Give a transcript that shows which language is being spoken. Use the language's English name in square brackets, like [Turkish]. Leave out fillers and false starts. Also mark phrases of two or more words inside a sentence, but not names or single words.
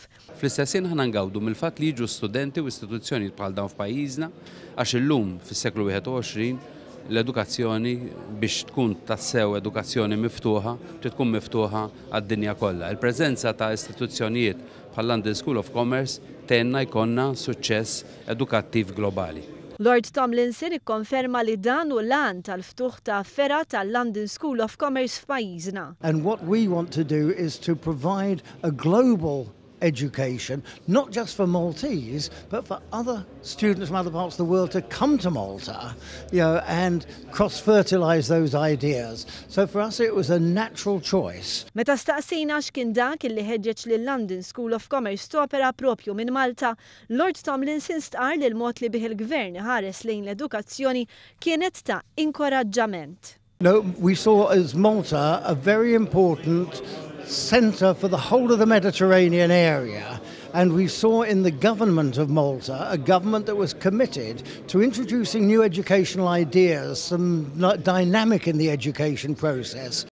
[Maltese] Fl-istessin ħana ngawdu mill-fatt li jiġu studenti u istituzzjoni bħal dawn f'pajjiżna għax illum fis-seklu 21 l-edukazzjoni biex tkun tassew edukazzjoni miftuħa, tkun miftuħa għad-dinja kollha. Il-preżenza ta' istituzzjonijiet bħal London School of Commerce tenna jkollna suċċess edukattiv globali. Lord Tomlinson ikkonferma li dan u l-għan tal-ftuħ ta' fera tal-London School of Commerce f'pajjiżna. [English] And what we want to do is to provide a global education, not just for Maltese, but for other students from other parts of the world to come to Malta, and cross-fertilize those ideas. So for us it was a natural choice. [Maltese] Meta staqsina x'kien dak illi ħeġġeġ lil London School of Commerce topera propju minn Malta, Lord Tomlinson stqar li l-mod li bih il-Gvern ħares lejn l-edukazzjoni kienet ta' inkoraġġament. [English] No, we saw as Malta a very important centre for the whole of the Mediterranean area, and we saw in the government of Malta a government that was committed to introducing new educational ideas, some dynamic in the education process.